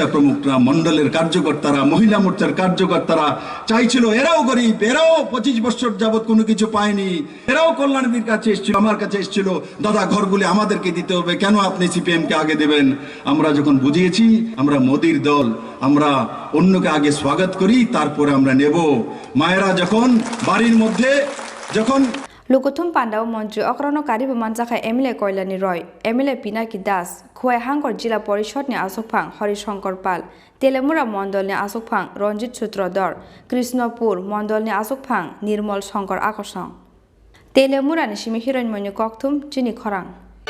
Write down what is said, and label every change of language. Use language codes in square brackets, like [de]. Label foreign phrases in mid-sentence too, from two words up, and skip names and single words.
[bn] প্রমুখরা মণ্ডলের কার্যকর্তারা মহিলা মোর্চার কার্যকর্তারা চাইছিল এরাও গরিব এরাও 25 বছর যাবত কোনো কিছু পায়নি এরাও কল্যাণীর কাছে এসেছিল আমার কাছে এসেছিল দাদা ঘরগুলি আমাদেরকে দিতে হবে কেন আপনি সিপিএম কে আগে দেবেন আমরা যখন বুঝিয়েছি আমরা মোদির দল আমরা অন্যকে আগে স্বাগত করি তারপরে আমরা নেব মায়েরা যখন বাড়ির মধ্যে যখন [trp] Lukuthum Panda Mantri Okrani Karibu Manjakha MLA Koilani Roy MLA Pinaki Das Khwai Hangkor Jila Porishod ni Asokphang Horishankar Pal Teliamura Mondol ni Asokphang Ranjit Sutrodar Krishnapur Mondol ni Asokphang Nirmal Shankar Akosang Teliamura ni Shimi Hiranymonyu Kokthum Chini Khorang